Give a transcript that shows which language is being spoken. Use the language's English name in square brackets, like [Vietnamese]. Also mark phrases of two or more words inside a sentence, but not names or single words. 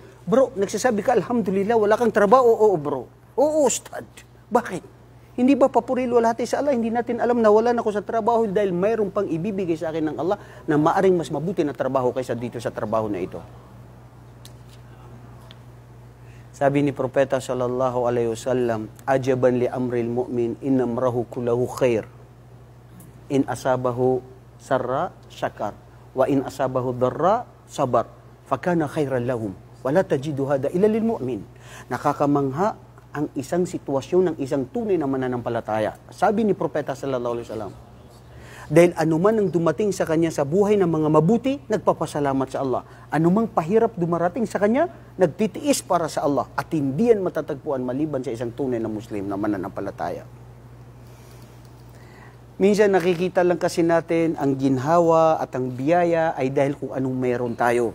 [Filipino] Bro, nagsasabi ka, alhamdulillah, wala kang trabaho. Oo, bro. Oo, ustad. Bakit? Hindi ba papuri luwalhati sa Allah? Hindi natin alam na wala na ako sa trabaho dahil mayroon pang ibibigay sa akin ng Allah na maaring mas mabuti na trabaho kaysa dito sa trabaho na ito. Sabi ni Propeta [Arabic] صلى الله عليه وسلم، عجبا لأمر المؤمن إن أمره كله خير. إن أصابته سراء شكر وإن أصابته ضراء صبر فكان خيرا لهم ولا تجد هذا إلا للمؤمن. [Filipino] Nakakamangha ang isang sitwasyon ng isang tunay na mananampalataya. Sabi ni Propeta [Arabic] صلى الله عليه وسلم, [Filipino] dahil anuman ang dumating sa kanya sa buhay ng mga mabuti, nagpapasalamat sa Allah. Anumang pahirap dumarating sa kanya, nagtitiis para sa Allah. At hindi yan matatagpuan maliban sa isang tunay na Muslim na mananampalataya. Minsan nakikita lang kasi natin ang ginhawa at ang biyaya ay dahil kung anong meron tayo.